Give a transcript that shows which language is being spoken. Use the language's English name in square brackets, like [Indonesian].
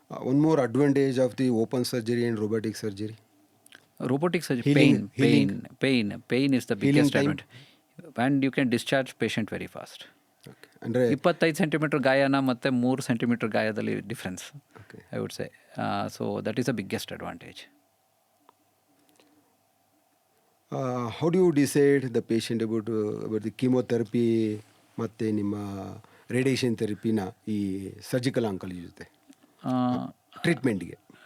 [English] One more advantage of the open surgery and robotic surgery. Robotic surgery, pain is the biggest advantage. And you can discharge patient very fast. [Kannada] ಅಂದರೆ 25 centimetre ಗಾಯನ ಮತ್ತು 3 centimetre ಗಾಯದಲ್ಲಿ difference, [English] I would say. So that is the biggest advantage. How do you decide the patient about the chemotherapy [Kannada] ಮತ್ತು ನಿಮ್ಮ radiation ಥೆರಪಿನ ಈ surgical oncology ಜೊತೆ ಟ್ರೀಟ್ಮೆಂಟ್ಗೆ